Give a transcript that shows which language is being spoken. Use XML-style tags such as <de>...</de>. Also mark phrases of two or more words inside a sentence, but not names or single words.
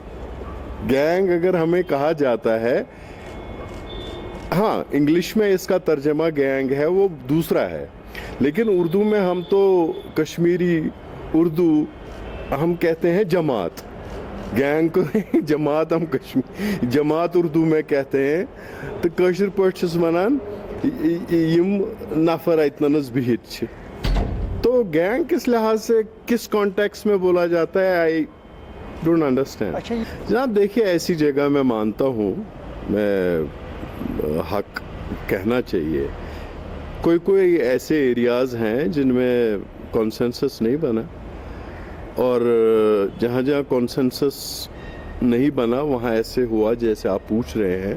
<ur>گینگ اگر ہمیں کہا جاتا ہے، ہاں انگلش میں اس کا ترجمہ گینگ ہے، وہ دوسرا ہے، لیکن اردو میں ہم تو کشمیری اردو ہم کہتے ہیں جماعت. گینگ کو جماعت ہم جماعت اردو میں کہتے ہیں.</ur> <ks>تو کٲشِر پٲٹھۍ چھِس وَنان یِم نفر اتنس بہت چھِ.</ks> <ur>تو گینگ کس لحاظ سے کس کانٹیکس میں بولا جاتا ہے،</ur> <en>I don't understand.</en> <ur>جناب دیکھیے، ایسی جگہ میں مانتا ہوں، میں حق کہنا چاہیے، کوئی ایسے ایریاز ہیں جن میں کنسنسس نہیں بنا، اور جہاں جہاں کنسنسس نہیں بنا وہاں ایسے ہوا جیسے آپ پوچھ رہے ہیں.</ur>